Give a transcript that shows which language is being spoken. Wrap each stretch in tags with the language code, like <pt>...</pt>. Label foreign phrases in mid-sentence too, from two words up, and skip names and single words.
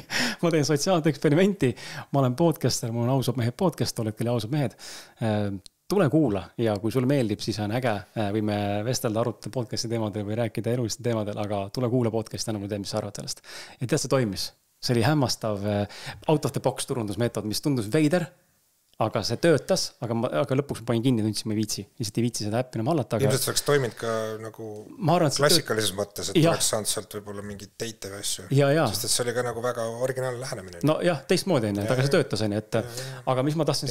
<et>Ma teen sotsiaalset eksperimenti. Ma olen podcaster, mul on Ausad mehed podcast, oled küll Ausad mehed. Tule kuula ja kui sulle meeldib, siis on äge. Võime vestelda, arutada podcasti teemadel või rääkida eluliste teemadel, aga tule kuula podcasti, enam teed, mis sa arvad sellest. Ja tead, see toimis. See oli hämmastav</et> <en>out of the box</en> <et>turundusmeetod, mis tundus veider, aga see töötas, aga lõpuks ma panin kinni, tundsin, ma ei viitsi. Lihtsalt ei viitsi seda äppi enam hallata. Ilmselt see oleks toiminud ka nagu klassikalises mõttes, et oleks saanud sealt võib-olla mingid teite või asju. Sest et see oli ka nagu väga originaalne lähenemine. No jah, teistmoodi enne, aga see töötas enne, et aga mis ma tahtsin...</et>